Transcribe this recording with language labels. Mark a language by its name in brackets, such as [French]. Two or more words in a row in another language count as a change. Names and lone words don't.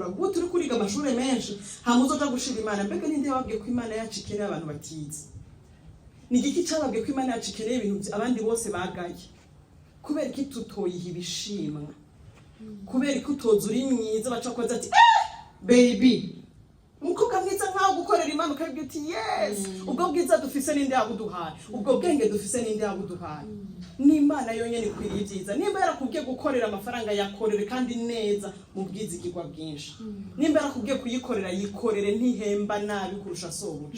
[Rundi] Guko turi kuriga amashuri menshi hamuzoja gushira Imana. Mbega ninde wabwiye ko Imana yacu ikeneye abantu batize? Ni igiki cyababwiye ko Imana yacu ikeneye ibintu abandi bose bagaye? Kubera ki tutoyiha ibishimwa? Kubera ko utoza uri mwiza baca koza ati baby umukobwa mwiza nkaho gukorera Imana ukabwira ati yes, ubwo bwiza dufise ninde yabuduhaye, ubwo bwenge dufise ninde yabuduhaye. Ni Imana yonyene ikwiriye ibyiza. Nimba yarakubwiye gukorera amafaranga yakorere kandi neza mu bwizigirwa bwinshi. Nimba yarakubwiye kuyikorera yikorere ntihemba nabi kurusha sobuca.